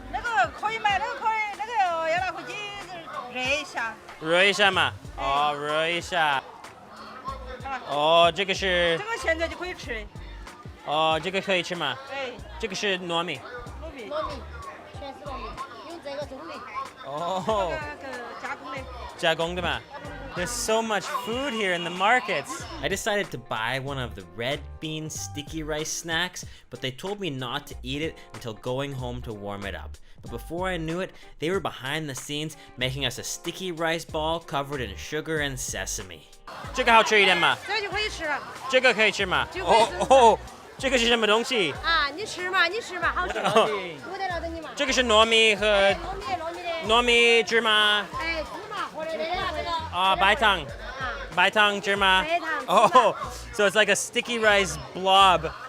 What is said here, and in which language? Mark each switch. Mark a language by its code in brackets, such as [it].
[zh] 那个可以买，那个可以，那个要拿回去热一下。热一下嘛。哦，热一下。哦，这个是。这个现在就可以吃。哦，这个可以吃吗？哎。这个是糯米。糯米，全是糯米，用这个中米。哦。加工的。加工的嘛。 [en] There's so much food here in the markets. I decided to buy one of the red bean sticky rice snacks, but they told me not to eat it until going home to warm it up. But before I knew it, they were behind the scenes making us a sticky rice ball covered in sugar and sesame. [zh] 这个好吃一点吗？这就可以吃了。这个可以吃吗？就可以吃。哦，这个是什么东西？啊，你吃嘛，好吃。我得了等你嘛。这个是糯米和糯米芝麻。哎，芝麻和那个。白糖。白糖芝麻。白糖。 [en] Oh, so it's like a sticky rice blob.